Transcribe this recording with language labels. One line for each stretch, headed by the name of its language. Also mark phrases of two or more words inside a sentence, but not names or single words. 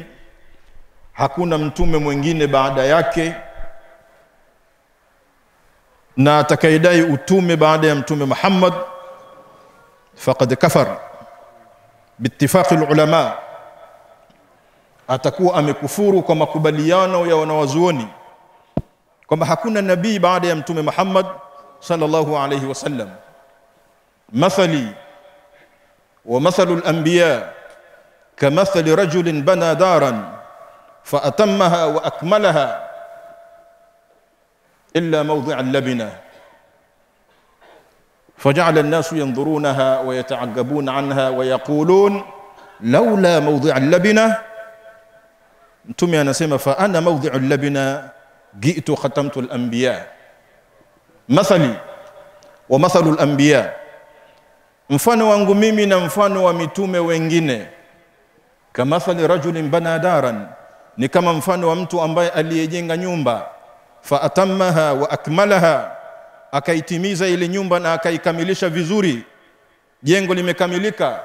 Swahili: Hakuna mtume mwingine baada yake, na atakayedai utume baada ya mtume Muhammad
Arabic: فقد كفر باتفاق العلماء,
Swahili: atakuwa amekufuru kwa makubaliano ya wanawazuoni kwamba hakuna nabii baada ya mtume Muhammad
Arabic: صلى الله عليه وسلم. مثلي ومثل الأنبياء كمثل رجل بنى دارا فأتمها وأكملها إلا موضع اللبنة فجعل الناس ينظرونها ويتعجبون عنها ويقولون لولا موضع اللبنة,
Swahili: mtume anasema
Arabic: فأنا موضع اللبنة جئت ختمت الأنبياء مثلي ومثل الأنبياء,
Swahili: mfano wangu mimi na mfano wa mitume wengine,
Arabic: كمثل رجل بنى دارا,
Swahili: ni kama mfano wa mtu ambaye aliyejenga nyumba,
Arabic: فأتمها وأكملها,
Swahili: akaitimiza ile nyumba na akaikamilisha vizuri, jengo limekamilika.